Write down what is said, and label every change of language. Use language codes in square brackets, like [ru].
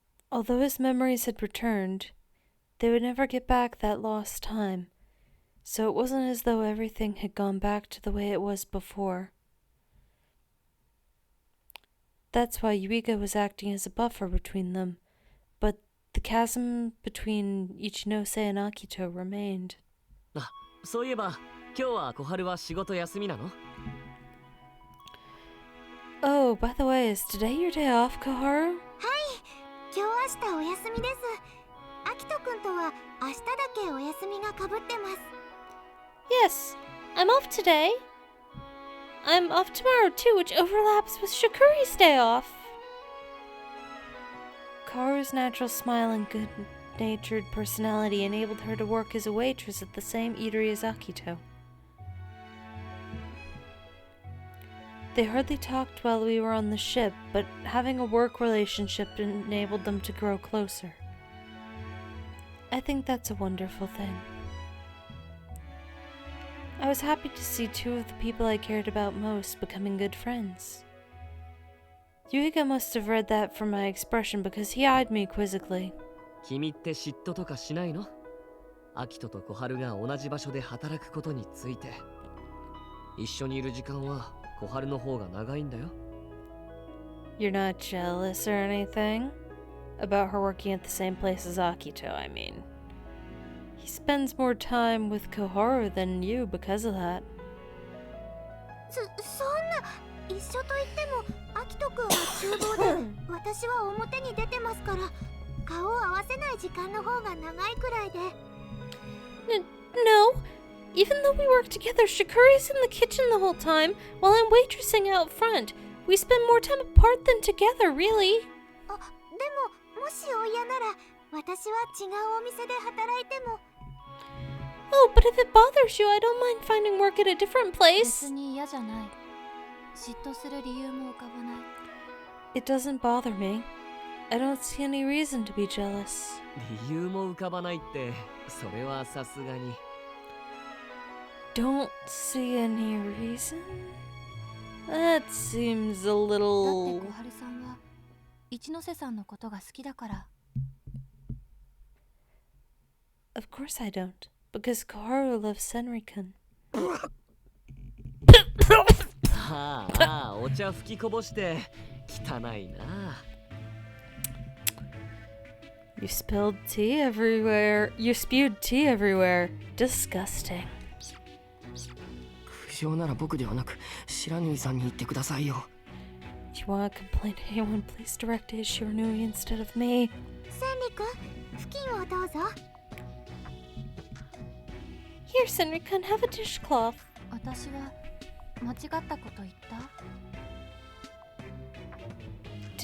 [en] Although his memories had returned, they would never get back that lost time, so it wasn't as though everything had gone back to the way it was before. That's why Yuiga was acting as a buffer between them, but the chasm between Ichinose and Akito remained. [ja] そういえば今日は小春は仕事休みなの？ [en] Oh, by the way, is today your day off, Koharu? [ja] 今日明日お休みです。アキトくんとは明日だけお休みがかぶってます。 [en] Yes, I'm off today. I'm off tomorrow too, which overlaps with Shikuri's day off. Karu's natural smile and good-natured personality enabled her to work as a waitress at the same eatery as Akito. They hardly talked while we were on the ship, but having a work relationship enabled them to grow closer. I think that's a wonderful thing. I was happy to see two of the people I cared about most becoming good friends. Yuiga must have read that from my expression because he eyed me quizzically. [ja] 君って嫉妬とかしないの？アキトと小春が同じ場所で働くことについて。一緒にいる時間は小春の方が長いんだよ。 [en] You're not jealous or anything? About her working at the same place as Akito, I mean. He spends more time with Koharu than you because of that. [ja] そんな、一緒と言ってもアキトくんは厨房で私は表に出てますから、顔を合わせない時間の方が長いくらいで。 [en] No! Even though we work together, Shikuri's in the kitchen the whole time, while I'm waitressing out front. We spend more time apart than together, really. [ja] でも、もしお嫌なら、私は違うお店で働いても。 [en] Oh, but if it bothers you, I don't mind finding work at a different place. [ja] 別に嫌じゃない。嫉妬する理由も浮かばない。 [en] It doesn't bother me. I don't see any reason to be jealous. [ja] 理由も浮かばないって、それはさすがに。 [en] Don't see any reason? That seems a little... [ja] だって小春さんは一ノ瀬さんのことが好きだから。 [en] Of course I don't, because Koharu loves Senri-kun. [ja] はあ、お茶吹きこぼして汚いな。 [en] You spilled tea everywhere. You spewed tea everywhere. Disgusting. [ja] 苦情なら僕ではなく白縫さんに言ってくださいよ。 [en] If you want to complain to anyone, please direct it to Shiranui instead of me. [ja] センリ君、布巾をどうぞ。 [en] Here, Senri-kun, have a dishcloth. [ja] 私は間違ったこと言った？